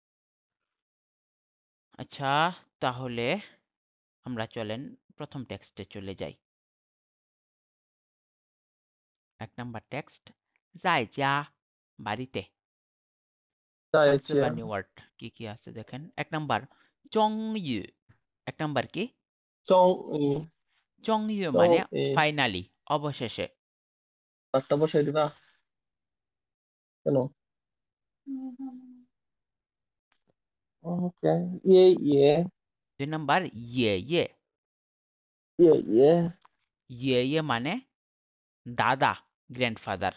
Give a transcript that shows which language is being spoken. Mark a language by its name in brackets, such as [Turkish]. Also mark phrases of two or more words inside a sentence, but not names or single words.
[Bangla] আচ্ছা, তাহলে আমরা চলেন প্রথম টেক্সটে চলে যাই। 1 নাম্বার টেক্সট, 在家 বাড়িতে। সাবসে [Chinese] 在 [Bangla] বা [Chinese] 家 [English] new word [Bangla] কি কি আছে দেখেন। 1 নাম্বার, 终于, 1 নাম্বার কি? [Chinese] 终于 [Bangla] 终于মানে [Chinese] 终于 [Bangla] ফাইনালি, অবশেষে। একটা বসাই দিবা কেন? [Chinese] ওকে, 爷爷 [Bangla] 2 নাম্বার, [Chinese] 爷爷, 爷爷 [Bangla] 爷爷 মানে দাদা, গ্র্যান্ডফাদার।